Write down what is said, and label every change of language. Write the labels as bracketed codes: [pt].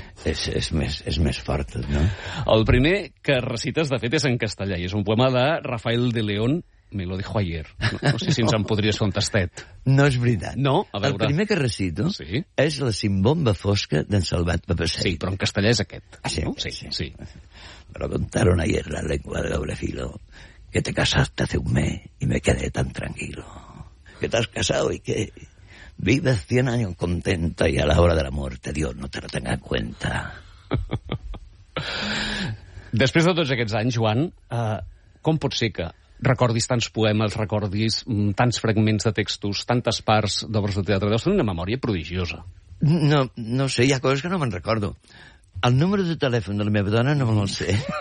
[ca] És més fort, no? El primer que recites, de fet, és en castellà, i és un poema de Rafael de León, [es] me lo dijo ayer. [ca] No sé si ens en podries fer un tastet. No és veritat. No, a veure. El primer que recito sí. és la Simbomba Fosca d'en Salvat Papasseit. Sí, però en castellà és aquest. Ah, sí, no? Sí, sí, sí. [es] Me lo contaron ayer la lengua de doble filo, que te casaste hace un mes y me quedé tan tranquilo. Que te has casado y que vives 100 años contenta y a la hora de la muerte Dios no te lo tenga en cuenta. [ca] Després de tots aquests anys, Joan, com pot ser que recordis tants poemes, recordis tants fragments de textos, tantes parts d'obres de teatre? Deus tenir una memòria prodigiosa. No, no sé, hi ha coses que no me'n recordo. El número de telèfon de la meva dona no me'l sé.